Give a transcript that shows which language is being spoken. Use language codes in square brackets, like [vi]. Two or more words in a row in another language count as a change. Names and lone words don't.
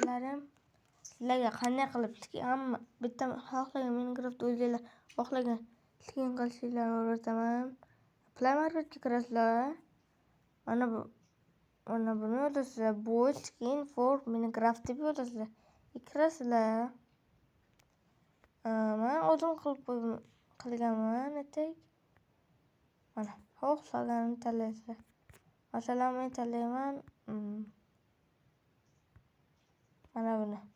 [uz] do'stlarim, sizlarga qanday qilib hamma bitta xohlagan Minecraft o'zinglar xohlagan skin qilishinglarni o'rgataman. Play Marketga kirasizlar. Mana buni yozasizlar. [en] Bold skin for Minecraft [uz] deb yozasizlar. Kirasizlar. Men o'zim qilganman etak. Mana xohlaganini tanlaysizlar. Masalan, men tanlayman mana buni.